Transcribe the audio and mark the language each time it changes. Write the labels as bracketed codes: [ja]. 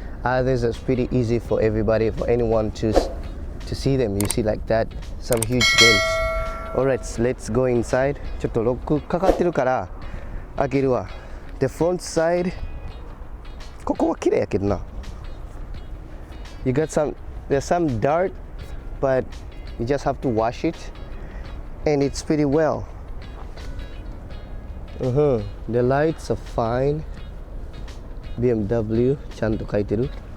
[en] Others are pretty easy for everybody, for anyone to see them. You see like that, some huge dents. Alright, let's go inside. [ja] ちょっとロックかかってるから開けるわ。 [en] The front side [ja] ここは綺麗やけどな。 [en] You got there's some dirt, but you just have to wash it, and it's pretty well. The lights are fine. [ja] BMW ちゃんと書いてる。